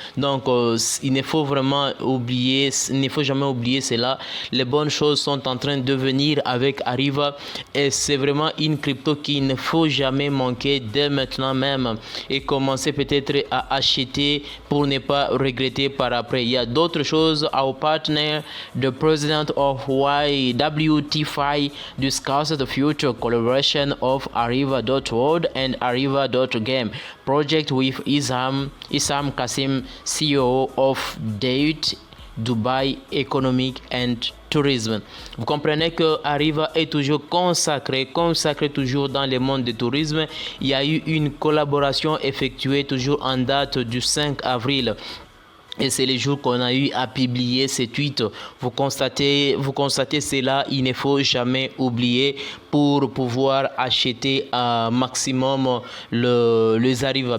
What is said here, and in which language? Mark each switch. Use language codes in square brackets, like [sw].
[fr] Donc il ne faut jamais oublier cela. Les bonnes choses sont en train de venir avec Arriva et c'est vraiment une crypto qu'il ne faut jamais manquer dès maintenant même et commencer peut-être à acheter pour ne pas regretter par après. Il y a d'autres choses. [en] Our partner, the president of YWT5 discussed the future collaboration of Arriva.world and Arriva.game project with Issam Kassim, CEO of Date Dubai Economic and Tourism. [fr] Vous comprenez que Arriva est toujours consacré toujours dans le monde du tourisme. Il y a eu une collaboration effectuée toujours en date du 5 avril. Et c'est le jour qu'on a eu à publier ces tweets. Vous constatez cela, il ne faut jamais oublier pour pouvoir acheter un maximum les Arriva.